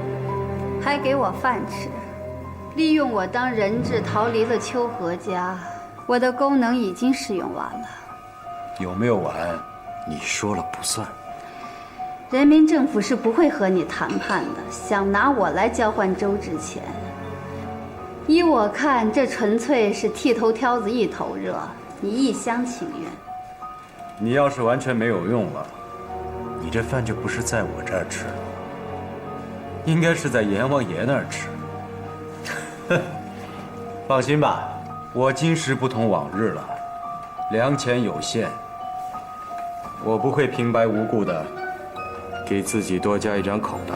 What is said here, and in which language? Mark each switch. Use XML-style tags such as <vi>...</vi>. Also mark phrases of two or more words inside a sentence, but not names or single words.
<zh>還給我飯吃，利用我當人質逃離了秋荷家，我的功能已經使用完了。有沒有完，你說了不算。人民政府是不會和你談判的，想拿我來交換周志前。依我看，這純粹是剃頭挑子一頭熱，你一廂情願。你要是完全沒有用了，你這飯就不是在我這兒吃，應該是在閻王爺那兒吃。放心吧，我今時不同往日了，糧錢有限，我不會平白無故的給自己多加一張口的。</zh>